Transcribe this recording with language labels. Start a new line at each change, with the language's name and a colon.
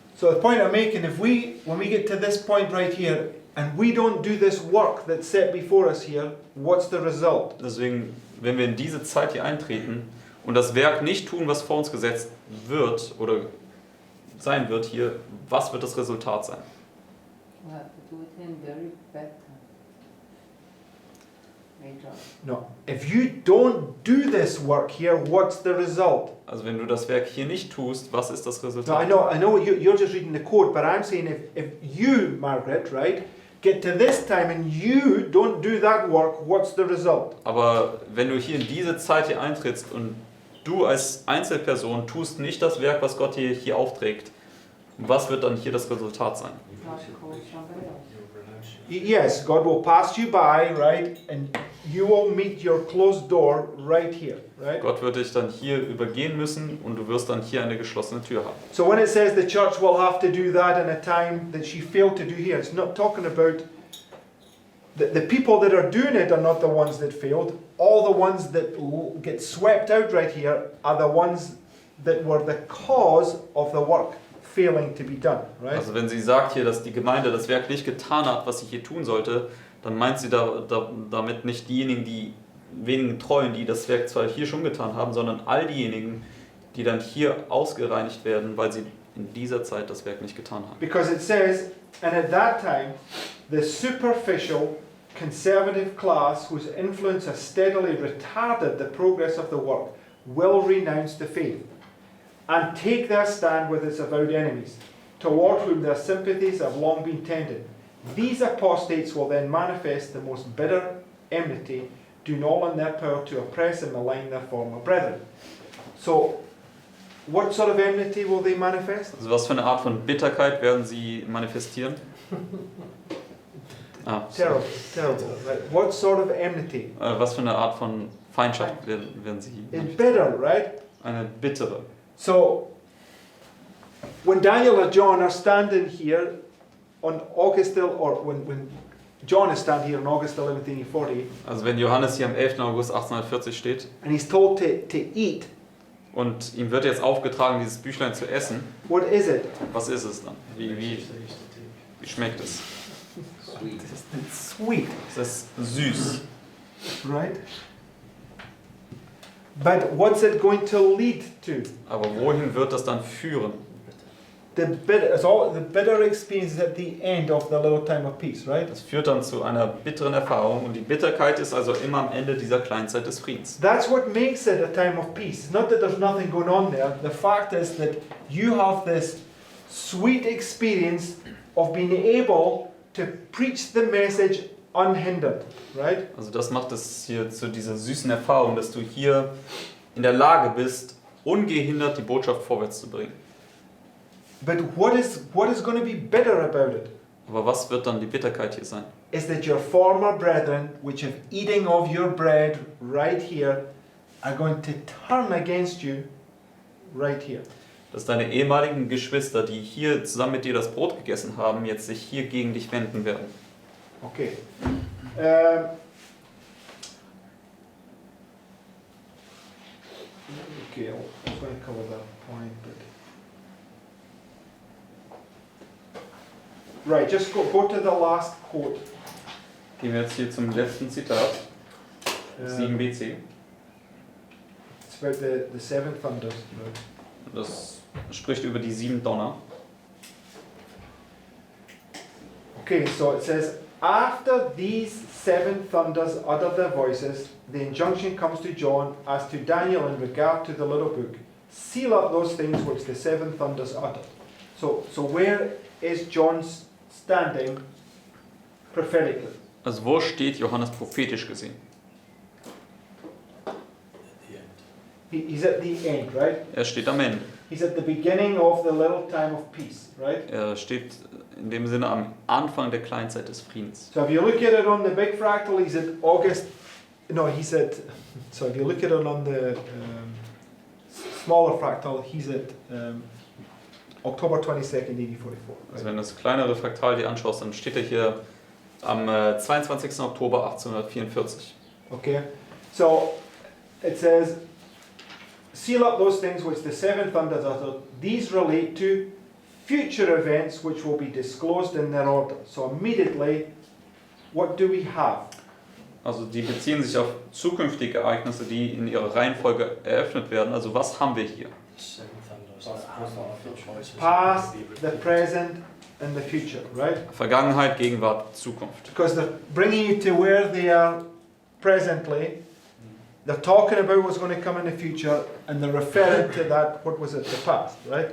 English: So the point I'm making, when we get to this point right here, and we don't do this work that's set before us here, what's the result?
German: Deswegen, wenn wir in diese Zeit hier eintreten und das Werk nicht tun, was vor uns gesetzt wird oder sein wird hier, was wird das Resultat sein?
English: We have to do it in very bad time. Later. No. If you don't do this work here, what's the result?
German: Also wenn du das Werk hier nicht tust, was ist das
English: No,
German: Resultat?
English: I know you're just reading the code, but I'm saying if you, Margaret, right, get to this time and you don't do that work, what's the result?
German: Aber wenn du hier in diese Zeit hier eintrittst und du als Einzelperson tust nicht das Werk, was Gott dir hier aufträgt, was wird dann hier das Resultat sein?
English: Not call somebody else. Yes, God will pass you by, right, and you will meet your closed door right here, right?
German: Gott wird dich dann hier übergehen müssen und du wirst dann hier eine geschlossene Tür haben.
English: So when it says the church will have to do that in a time that she failed to do here, it's not talking about the people that are doing it are not the ones that failed. All the ones that get swept out right here are the ones that were the cause of the work failing to be done, right?
German: Also wenn sie sagt hier, dass die Gemeinde das Werk nicht getan hat, was sie hier tun sollte, dann meint sie damit nicht diejenigen, die wenigen Treuen, die das Werk zwar hier schon getan haben, sondern all diejenigen, die dann hier ausgereinigt werden, weil sie in dieser Zeit das Werk nicht getan haben.
English: Because it says, and at that time, the superficial conservative class whose influence has steadily retarded the progress of the work will renounce the faith and take their stand with its avowed enemies, toward whom their sympathies have long been tended. These apostates will then manifest the most bitter enmity, doing all in their power to oppress and malign their former brethren. So, what sort of enmity will they manifest?
German: Also was für eine Art von Bitterkeit werden sie manifestieren?
English: Terrible, terrible. Right? What sort of enmity?
German: Was für eine Art von Feindschaft werden sie
English: It's
German: manifestieren?
English: bitter, right?
German: Eine bittere.
English: So, when Daniel and John are standing here on August, or when John is standing here on August 11th, 1840,
German: Also wenn Johannes hier am 11. August 1840 steht
English: and he's told to eat,
German: und ihm wird jetzt aufgetragen, dieses Büchlein zu essen,
English: what is it?
German: was ist es dann? Wie schmeckt es?
English: Sweet. It's sweet,
German: Es ist süß.
English: right? But what's it going to lead to?
German: Aber wohin wird das dann führen?
English: The bitter experience is at the end of the little time of peace, right?
German: Das führt dann zu einer bitteren Erfahrung und die Bitterkeit ist also immer am Ende dieser kleinen Zeit des Friedens.
English: That's what makes it a time of peace. It's not that there's nothing going on there. The fact is that you have this sweet experience of being able to preach the message unhindered, right?
German: Also das macht es hier zu dieser süßen Erfahrung, dass du hier in der Lage bist, ungehindert die Botschaft vorwärts zu bringen.
English: But what is going to be bitter about it
German: Aber was wird dann die Bitterkeit hier sein?
English: is that your former brethren, which have eating of your bread right here, are going to turn against you right here.
German: Dass deine ehemaligen Geschwister, die hier zusammen mit dir das Brot gegessen haben, jetzt sich hier gegen dich wenden werden.
English: Okay. Okay, I'm going to cover that point, but right, just go to the last quote.
German: Gehen wir jetzt hier zum letzten Zitat, 7bc.
English: It's about the seven thunders. Right?
German: Das spricht über die 7 Donner.
English: Okay, so it says, after these seven thunders utter their voices, the injunction comes to John as to Daniel in regard to the little book. Seal up those things which the seven thunders uttered. So where is John standing prophetically?
German: Also wo steht Johannes prophetisch gesehen?
English: At the end. He's at the end, right?
German: Er steht am Ende.
English: He's at the beginning of the little time of peace, right?
German: Er steht in dem Sinne am Anfang der Kleinzeit des Friedens.
English: So if you look at it on the big fractal, he's at August. No, he's at. So if you look at it on the smaller fractal, he's at October 22nd, 1844.
German: Also wenn du das kleinere Fraktal dir anschaust, dann steht er hier am 22. Oktober 1844.
English: Okay, so it says, seal up those things which the seven thunders uttered. These relate to future events which will be disclosed in their order. So immediately, what do we have?
German: Also die beziehen sich auf zukünftige Ereignisse, die in ihrer Reihenfolge eröffnet werden. Also was haben wir hier?
English: Seven thunders. The choices Past, will be the repeated. present, and the future, right?
German: Vergangenheit, Gegenwart, Zukunft.
English: Because they're bringing you to where they are presently. They're talking about what's going to come in the future, and they're referring to that, what was it, the past, right?